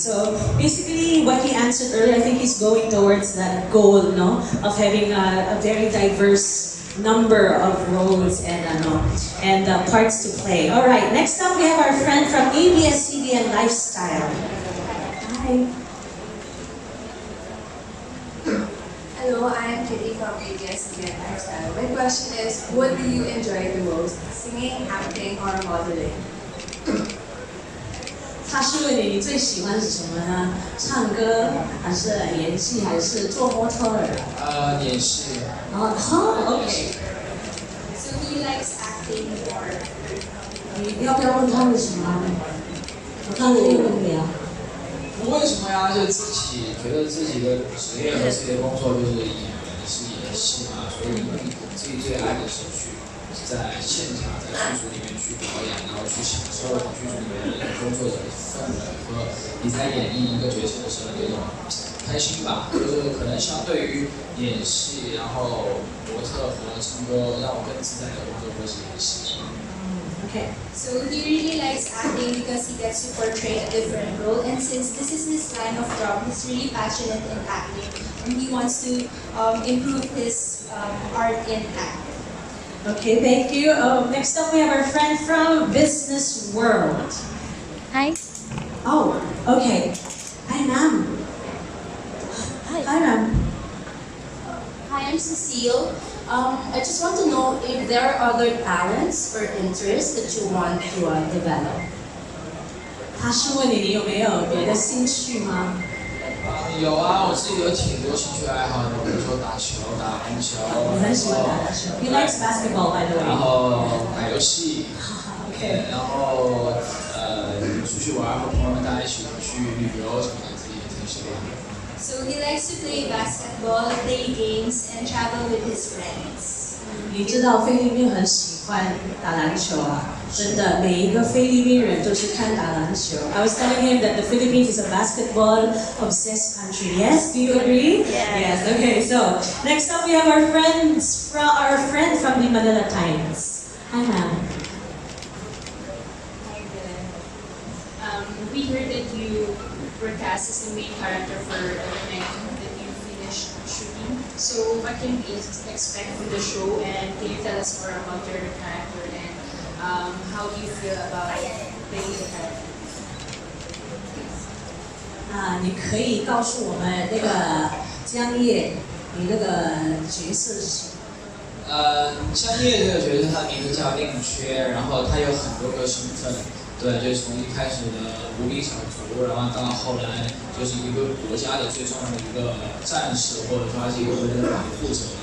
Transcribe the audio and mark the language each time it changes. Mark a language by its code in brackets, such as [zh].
[en] So basically, what he answered earlier, I think he's going towards that goal, no, of having a very diverse number of roles and parts to play. All right, next up we have our friend from ABS-CBN Lifestyle. Hi. Hello, I'm Kitty from ABS Again Lifestyle. My question is, what do you enjoy the most? Singing, acting, or modeling? [zh] 他是问你最喜欢是什么呢？唱歌还是演戏还是做模特儿？演戏。 [en] OK。 So he likes acting more. [zh] 你要不要问他为什么？我刚才也问你啊。为什么呀？就自己觉得自己的职业和自己的工作就是演员，是演戏嘛，所以自己最爱的是去在现场，在剧组里面去表演，然后去享受剧组里面的工作的氛围和你在演绎一个角色的时候那种开心吧。就是可能相对于演戏，然后模特和唱歌，让我更自在的工作会是演戏。 [en] Okay. So he really likes acting because he gets to portray a different role, and since this is his line of job, he's really passionate in acting, and he wants to improve his art in acting. Okay, thank you. Next up, we have our friend from Business World. Hi. Oh, okay. Hi, ma'am. Hi, ma'am. Hi, I'm Cecile. I just want to know if there are other talents or interests that you want to develop. [zh] 他是问你有没有别的兴趣吗？有啊，我自己有挺多兴趣爱好的，比如说打球、打篮球。我很喜欢打篮球。 [en] He likes basketball, by the way. [zh] 然后打游戏。 [en] Okay. [zh] 然后出去玩，和朋友们大家一起去旅游什么的，自己也挺喜欢的。 [en] So he likes to play basketball, play games, and travel with his friends. [zh] 你知道菲律宾很喜欢打篮球啊，真的，每一个菲律宾人都是看打篮球。 [en] I was telling him that the Philippines is a basketball obsessed country. Yes, do you agree? Yes. Okay. So next up we have our friend from the Manila Times. Hi, ma'am. Hi, Dylan. We heard that you were cast as the main character for the night that you finished shooting. So what can we expect from the show, and can you tell us more about your character and how do you feel about playing the character? [zh] 你可以告诉我们那个江夜，你那个角色是什么？江夜这个角色，他的名字叫令缺，然后他有很多个身份。对，就是从一开始的无名小卒，然后到后来就是一个国家的最重要的一个战士，或者说他是一个国家的保护者。